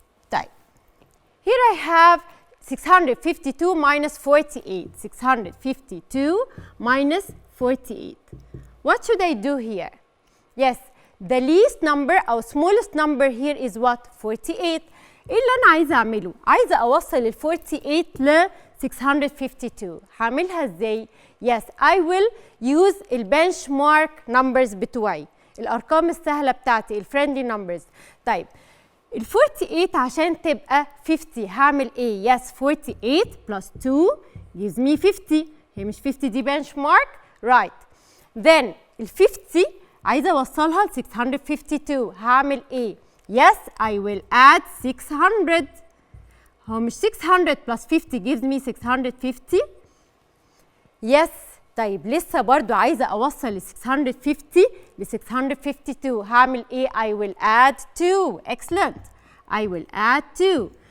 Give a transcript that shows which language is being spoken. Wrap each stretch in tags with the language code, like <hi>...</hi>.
<ar>طيب.</ar> <en>Here I have 652 minus 48. 652 minus 48. What should I do here? Yes, the least number or smallest number here is what? 48.</en> <ar>ايه اللي انا عايزه اعمله؟ عايزه اوصل ال 48 ل 652. هعملها ازاي؟</ar> <en>Yes, I will use البنشمارك numbers</en> <ar>بتوعي. الارقام السهله بتاعتي الفريندلي نمبرز. طيب ال 48 عشان تبقى 50 هعمل ايه؟</ar> <en>Yes, 48 plus 2 gives me 50.</en> <ar>هي مش 50 دي benchmark,</ar> <en>right. Then</en> <ar>ال 50 عايزه اوصلها ل 652. هعمل ايه؟</ar> <en>Yes, I will add 600.</en> <ar>هو مش</ar> <en>600 plus 50 gives me 650. Yes.</en> <ar>طيب لسه برضو عايزه اوصل ل 650 ل 652. هعمل ايه؟</ar> <en>I will add 2. Excellent. I will add 2.</en>